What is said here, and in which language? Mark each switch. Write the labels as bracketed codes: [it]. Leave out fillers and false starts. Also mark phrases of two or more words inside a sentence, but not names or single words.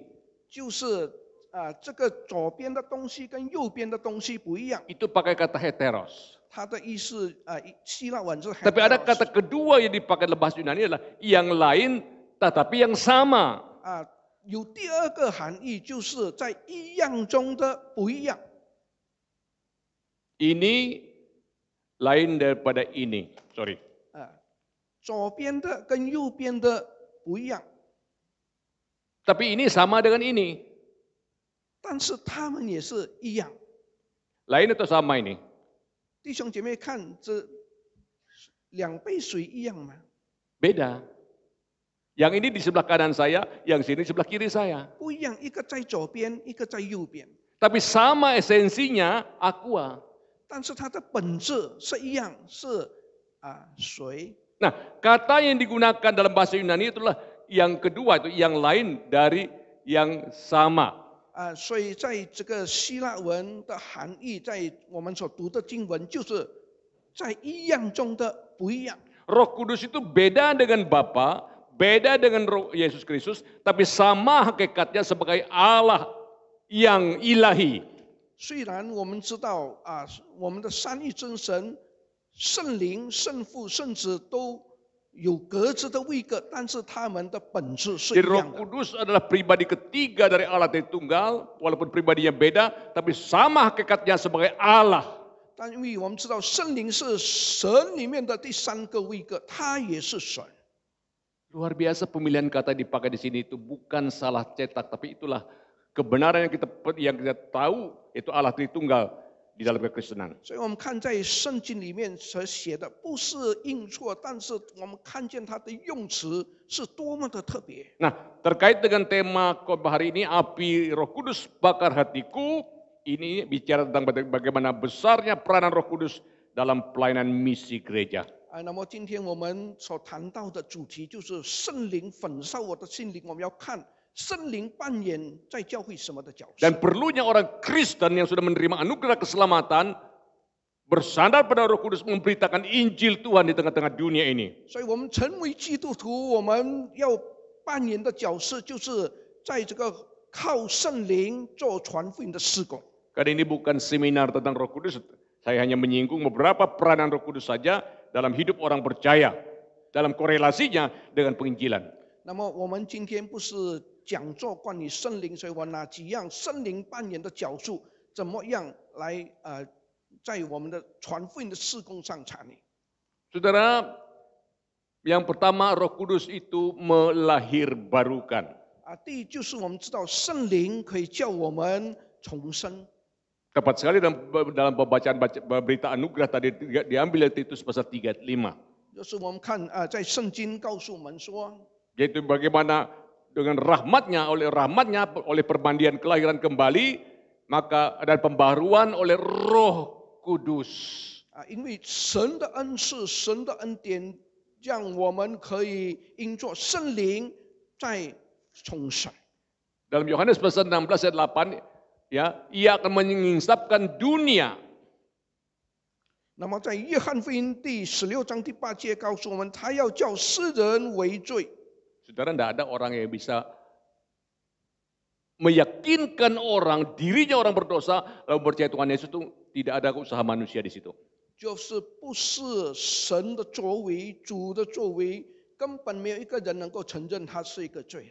[zh] 就是这个左边的东西跟右边的东西不一样。 [id] Itu pakai kata heteros. [zh] 它的意思希腊文是 [id] Tapi ada [zh] heteros。 [id] kata kedua yang dipakai dalam bahasa Yunani adalah yang lain tetapi yang sama. [zh] 有第2个含义，就是在一样中的不一样。 [id] Ini lain daripada ini. Sorry. [zh] 左边的跟右边的不一样， [id] Tapi ini sama dengan ini. [zh] 但是它们也是一样。 [id] Lain atau sama ini? [zh] 弟兄姐妹看，这2杯水一样吗？ [id] Beda. Yang ini di sebelah kanan saya, yang sini di sebelah kiri saya. [zh] 不一样，一个在左边，一个在右边， [id] Tapi sama esensinya aqua. [zh] 但是它的本质是一样，是水。 [id] Nah, kata yang digunakan dalam bahasa Yunani itulah yang kedua, itu yang lain dari yang sama. [zh] 所以在这个希腊文的含义，在我们所读的经文，就是在一样中的不一样。 [id] Roh Kudus itu beda dengan Bapa, beda dengan Roh Yesus Kristus, tapi sama hakikatnya sebagai Allah yang ilahi. [zh] 虽然我们知道我们的三一真神、圣灵、圣父、圣子都有各自的位格，但是他们的本质是一 [id] Jadi Roh [zh] 样的。 [id] Kudus adalah pribadi ketiga dari Allah Tritunggal, walaupun pribadinya beda, tapi sama hakikatnya sebagai Allah. [zh] 但因为我们知道圣灵是神里面的第3个位格，他也是神。 [id] Luar biasa pemilihan kata dipakai di sini itu bukan salah cetak, tapi itulah kebenaran yang kita tahu itu Allah Tritunggal di dalam kekristenan. [zh] 所以我们看在圣经里面所写的不是印错，但是我们看见它的用词是多么的特别。 [id] Nah, terkait dengan tema khotbah hari ini, api Roh Kudus bakar hatiku, ini bicara tentang bagaimana besarnya peranan Roh Kudus dalam pelayanan misi gereja. [zh] 那么今天我们所谈到的主题就是圣灵焚烧我的心灵，我们要看圣灵扮演在教会什么的角色。 [id] Dan perlunya orang Kristen yang sudah menerima anugerah keselamatan bersandar pada Roh Kudus memberitakan Injil Tuhan di tengah-tengah dunia ini. [zh] 所以我们成为基督徒，我们要扮演的角色就是在这个靠圣灵做传福音的事工。 [id] Karena ini bukan seminar tentang Roh Kudus, saya hanya menyinggung beberapa peranan Roh Kudus saja dalam hidup orang percaya, dalam korelasinya dengan penginjilan. [zh] 那么我们今天不是讲座关于圣灵，所以我拿几样圣灵扮演的角色，怎么样来在我们的传福音的事工上参与。 [id] Saudara, yang pertama Roh Kudus itu melahirbarukan. [zh] 第一就是我们知道圣灵可以叫我们重生。 [id] Tepat sekali dalam pembacaan berita anugerah tadi diambil dari Titus pasal 3 ayat 5. [zh] 就是我们看在圣经告诉我们说， [id] Yaitu bagaimana dengan rahmatnya, oleh permandian kelahiran kembali, maka ada pembaruan oleh Roh Kudus. [zh] 因为神的恩赐、神的恩典，让我们可以因着圣灵在重生。 [id] Dalam Yohanes pasal 16 ayat 8, ya, ia akan menyingsapkan dunia. [zh] 那么在约翰福音第16章第8节告诉我们，他要叫世人为罪。 [id] Saudara, tidak ada orang yang bisa meyakinkan orang, dirinya orang berdosa, lalu percaya Tuhan Yesus itu tidak ada usaha manusia di situ. [zh] 就是不是神的作为、主的作为，根本没有一个人能够承认他是一个罪人。